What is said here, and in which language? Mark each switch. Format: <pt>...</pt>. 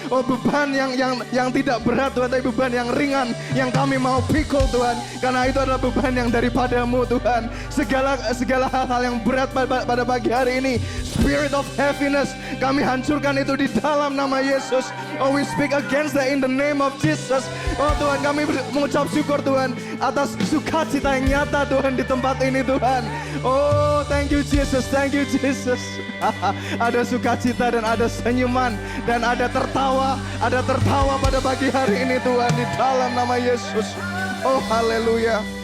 <id>Oh beban yang tidak berat Tuhan, tapi beban yang ringan yang kami mau pikul Tuhan, karena itu adalah beban yang daripada-Mu Tuhan. Segala hal-hal yang berat pada pagi hari ini,</id> <en>spirit of heaviness,</en> <id>kami hancurkan itu di dalam nama Yesus.</id> <en>Oh we speak against that in the name of Jesus.</en> <id>Oh Tuhan, kami mengucap syukur Tuhan atas sukacita yang nyata Tuhan di tempat ini Tuhan.</id> <en>Oh thank you Jesus,</en> <id>thank you Jesus. Ada sukacita dan ada senyuman dan ada tertawa pada pagi hari ini Tuhan, di dalam nama Yesus. Oh haleluya.</id>